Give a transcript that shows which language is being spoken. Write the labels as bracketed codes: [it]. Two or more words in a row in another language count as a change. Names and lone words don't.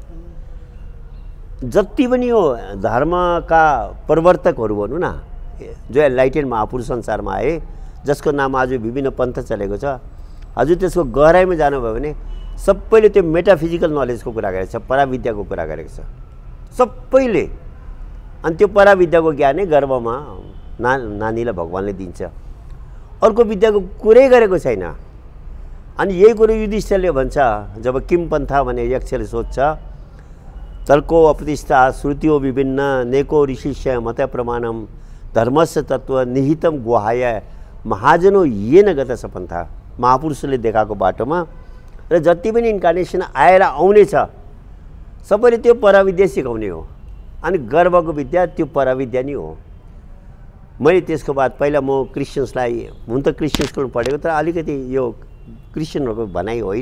[ne] जति पनि यो धर्मका प्रवर्तकहरू भनौँ न जो एनलाइटेन महापुरुष संसारमा आए जसको नाम आज विभिन्न पन्थ चलेको छ हजुर त्यसको गहराइमा जानुभयो भने सबैले त्यो [en] metaphysical knowledge [ne] कुरा गरेको छ पराविद्याको कुरा गरेको छ सबैले अनि त्यो पराविद्याको ज्ञानै गर्भमा नानीलाई भगवान्ले दिन्छ अर्को विद्याको कुरै गरेको छैन अनि यही कुरो युधिष्ठिरले भन्छ जब [sa] किम पन्था [ne] भने यक्षले सोध्छ [sa] तर्को अपतिष्ठा श्रुतियो विभिन्न नेको ऋषिष्य मत प्रमाणम धर्मस्य तत्व निहितम गुहाय महाजनो येन गत सपन्था [ne] महापुरुषले देखाएको बाटोमा र जति पनि इन्कार्नेसन आएर आउने छ सबैले त्यो पराविद्या सिकाउने हो अनि गर्वको विद्या त्यो पराविद्या नै हो मैले त्यसको बाद पहिला म क्रिस्चियन्सलाई हुन त [en] Christian school [ne] पढेको तर अलिकति यो क्रिस्चियनहरूको भनाइ होइन